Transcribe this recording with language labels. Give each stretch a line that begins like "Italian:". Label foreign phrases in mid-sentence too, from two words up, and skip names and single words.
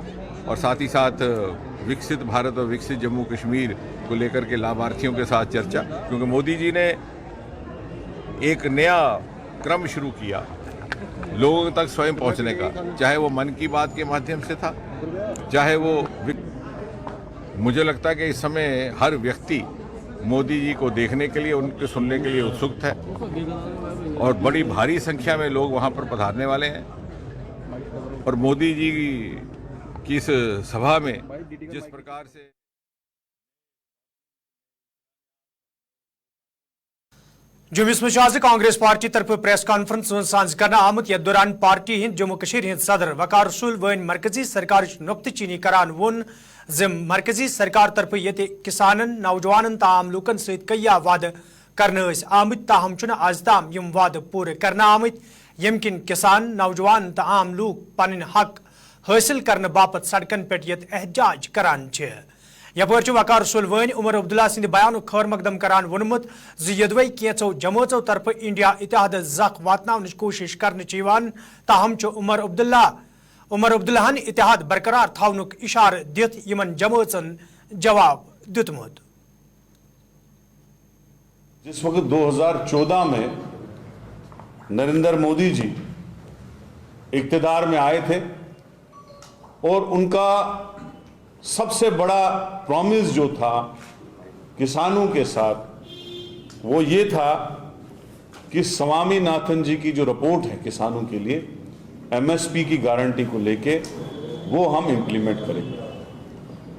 Hindi: और साथ ही साथ विकसित भारत और विकसित जम्मू कश्मीर को लेकर के लाभार्थियों के साथ चर्चा, क्योंकि मोदी जी ने एक नया क्रम शुरू किया लोगों तक स्वयं पहुंचने का, चाहे वो मन की बात के माध्यम से था, चाहे वो मुझे लगता है कि इस समय हर व्यक्ति मोदी जी को देखने के लिए, उनके सुनने के लिए उत्सुक है और बड़ी भारी संख्या में लोग वहां पर पधारने वाले हैं। और मोदी जी की इस सभा में जिस प्रकार से
Kashmiri: जुम्मस मज आज कांग्रेस पार्टी तरफ
English: press conference
Kashmiri: सांझ करना आमुत यथ दौरान पार्टी हिंद जम्मू कशीर हिंद सदर वकार रसूल वन मरकजी सरकार नुक्त चीनी करान वोन ज मरकजी सरकार तरफ ये किसानन, नौजवानन तो आम लूकन सहित कई वाद करने आमुत, ताहम आज ताम यम वाद पूरे करना आमुत यम किन किसान, नौजवान तो आम लूक पन हक हासिल करने बापत सड़कन पे एहतजाज करान छ। यपर वकार रसूल वन उमर अब्दुल्ला सिंद बयान खैर मकदम करान वोनमुत यदवै कैचो जमातों तरफ इंडिया इतिहाद जख वातन कोशिश कर ताहम उमर अब्दुल्लाहन इतिहाद बरकरार थावनुक इशार दित यमन जमातन जवाब दितमुत।
Hindi: जिस वक्त 2014 में नरेंद्र मोदी जी इक्तदार में आए थे और उनका सबसे बड़ा प्रॉमिस जो था किसानों के साथ वो ये था कि स्वामीनाथन जी की जो रिपोर्ट है किसानों के लिए एमएसपी की गारंटी को लेके वो हम इम्प्लीमेंट करेंगे।